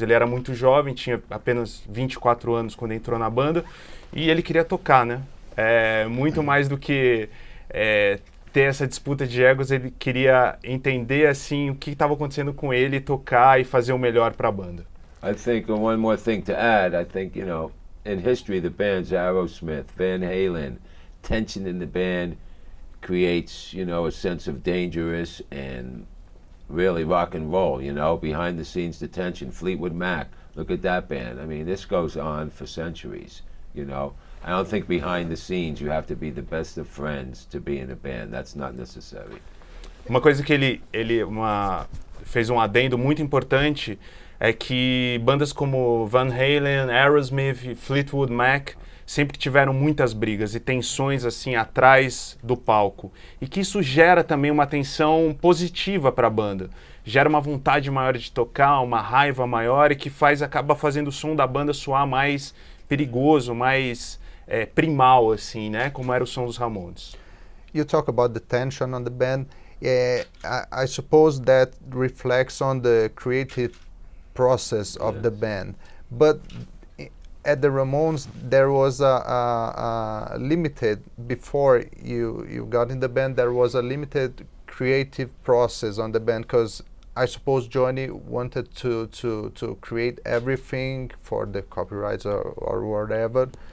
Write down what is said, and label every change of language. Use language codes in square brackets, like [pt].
[pt] Ele era muito jovem, tinha apenas 24 anos quando entrou na banda, e ele queria tocar, né? Muito mais do que ter essa disputa de egos, ele queria entender assim o que estava acontecendo com ele, tocar e fazer o melhor para a banda. [en] I think one more thing to add, I think, in history the bands Aerosmith, Van Halen, tension in the band creates, a sense of dangerous and really rock and roll, behind the scenes the tension. Fleetwood Mac, look at that band. I mean, this goes on for centuries, I don't think behind the scenes you have to be the best of friends to be in a band. That's not necessary. [pt] Uma coisa que ele fez um adendo muito importante é que bandas como Van Halen, Aerosmith, Fleetwood Mac sempre tiveram muitas brigas e tensões assim atrás do palco, e que isso gera também uma tensão positiva para a banda, gera uma vontade maior de tocar, uma raiva maior, e que acaba fazendo o som da banda soar mais perigoso, mais primal, assim, né? Como era o som dos Ramones. [en] You talk about the tension on the band. I suppose that reflects on the creative process of the band. But at the Ramones, there was a limited, before you got in the band, there was a limited creative process on the band, because I suppose Johnny wanted to create everything for the copyrights or whatever.